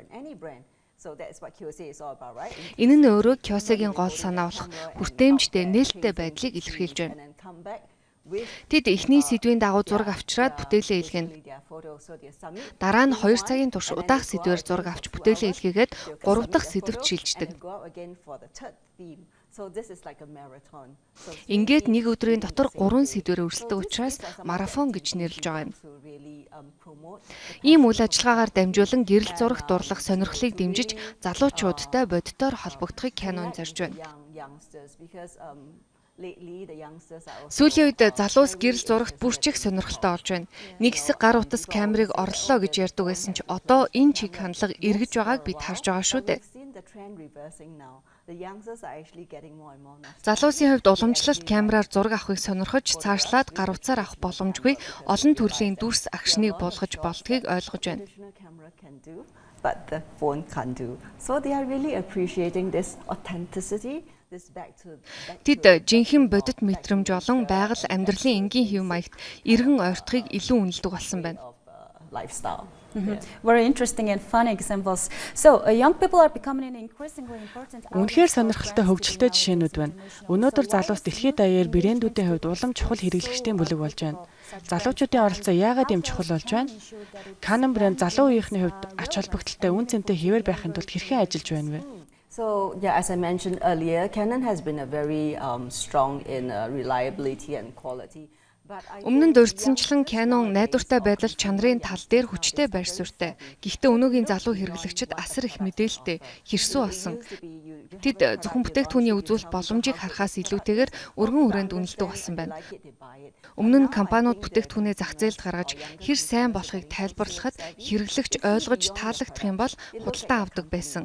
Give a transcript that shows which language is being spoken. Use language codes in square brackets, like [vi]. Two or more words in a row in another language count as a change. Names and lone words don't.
[mn] Энэ нь өөрөө Kyosei-гийн гол санаа болох хүртээмжтэй нээлттэй байдлыг илэрхийлж байна. Тэд эхний сэдвийн дагуу зураг авчраад бүтээлээ илгээнэ. Дараа нь 2 цагийн турш удаах сэдвээр зураг авч бүтээлээ илгээгээд 3 дахь сэдвт шилждэг. [en] So this is like a marathon. So [mn] Ингээд нэг өдрийн дотор 3 сэдвээр өрсөлдөг учраас марафон гэж нэрлэж байгаа юм. [en] to really promote [mn] Ийм үйл ажиллагаагаар дамжуулан гэрэл зурагт дурлах сонирхлыг дэмжиж залуучуудтай бодитоор холбогдохыг Canon зорж байна. [en] youngsters because lately the youngsters are also [mn] Сүүлийн үед залуус гэрэл зурагт бүрчих сонирхолтой болж байна. Нэг хэсэг гар утас камерыг орлоо гэж ярьдаг байсан ч одоо энэ чиг хандлага эргэж байгааг бид харж байгаа шүү дээ. [en] we've seen the trend reversing now. The youngsters are actually getting more and more nostalgic. [mn] Залуусын хувьд уламжлалт камераар зураг авахыг сонирхож цаашлаад гар утсаар авах боломжгүй олон төрлийн дүрс агшныг буулгаж болдгийг ойлгож байна. [en] Traditional camera can do, but the phone can't do. So they are really appreciating this authenticity. This back to [mn] Тэд жинхэнэ бодит мэдрэмж болон байгаль амьдралын энгийн хэв маягт эргэн ойртохыг илүү үнэлдэг болсон байна. [en] of lifestyle. Very interesting and fun examples. So young people are becoming an increasingly important. [mn] Үнэхээр сонирхолтой хөгжилтэй жишээнүүд байна. Өнөөдөр залуус дэлхийд даяар брэндүүдийн хувьд улам чухал хэрэглэгчдийн бүлэг болж байна. Залуучуудын оролцоо яагаад ийм чухал болж байна? Canon брэнд залуу үеийнхний хувьд ач холбогдолтой үн цэнтэй хэвээр байхын тулд хэрхэн ажиллаж байна вэ? [en] So yeah, as I mentioned earlier, Canon has been a very strong in reliability and quality. But I [mn] Өмнө нь дурдсанчлан Canon найдвартай байдал чанарын тал дээр хүчтэй байр суурьтай. Гэхдээ өнөөгийн залуу хэрэглэгчид асар их мэдээлэлтэй хэрсүү болсон. Тэд зөвхөн бүтээгдэхүүний үзүүлэлт боломжийг харахаас илүүтэйгээр өргөн хүрээнд үнэлдэг болсон байна. Өмнө нь компаниуд бүтээгдэхүүнээ зах зээлд гаргаж хэр сайн болохыг тайлбарлахад хэрэглэгч ойлгож таалагдах юм бол худалдаа авдаг байсан.